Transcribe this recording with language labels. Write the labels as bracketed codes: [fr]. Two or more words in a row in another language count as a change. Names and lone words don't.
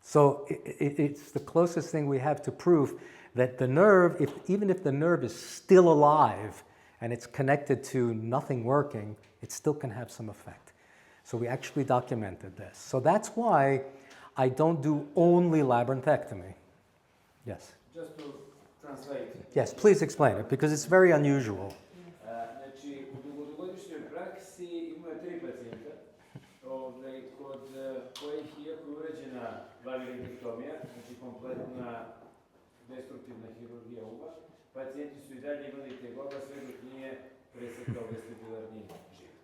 [en] So it's the closest thing we have to proof that the nerve, even if the nerve is still alive and it's connected to nothing working, it still can have some effect. So we actually documented this. So that's why I don't do only labyrinthectomy. Yes? Just to translate. Yes, please explain it, because it's very unusual. [sr] Znači, u dugogodišnjoj praksi imaju 3 pacijenta kod kojih, iako je uređena labyrinthektomija, znači kompletna destruktivna hirurgija uva, pacijenti su i dalje imali tegoba sve dok nije presekao vestibularni živac.